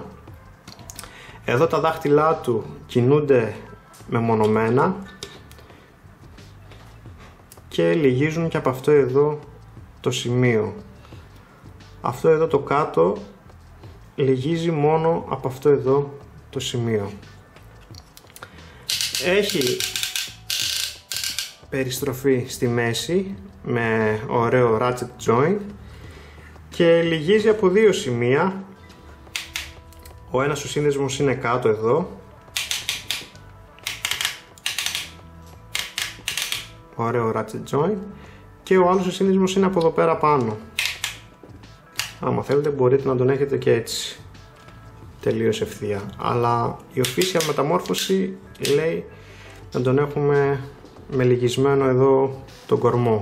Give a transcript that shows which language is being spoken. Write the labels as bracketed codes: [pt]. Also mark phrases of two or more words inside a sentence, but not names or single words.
[el] Εδώ τα δάχτυλά του κινούνται μεμονωμένα και λυγίζουν και από αυτό εδώ το σημείο. Αυτό εδώ το κάτω λυγίζει μόνο από αυτό εδώ το σημείο. Έχει περιστροφή στη μέση με ωραίο [en] ratchet joint [el] και λυγίζει από δύο σημεία. Ο ένας ο σύνδεσμος είναι κάτω εδώ, ωραίο [en] ratchet joint, [el] και ο άλλος ο σύνδεσμος είναι από εδώ πέρα πάνω. Άμα θέλετε μπορείτε να τον έχετε και έτσι, τελείως ευθεία, αλλά η official μεταμόρφωση λέει να τον έχουμε με λυγισμένο εδώ τον κορμό.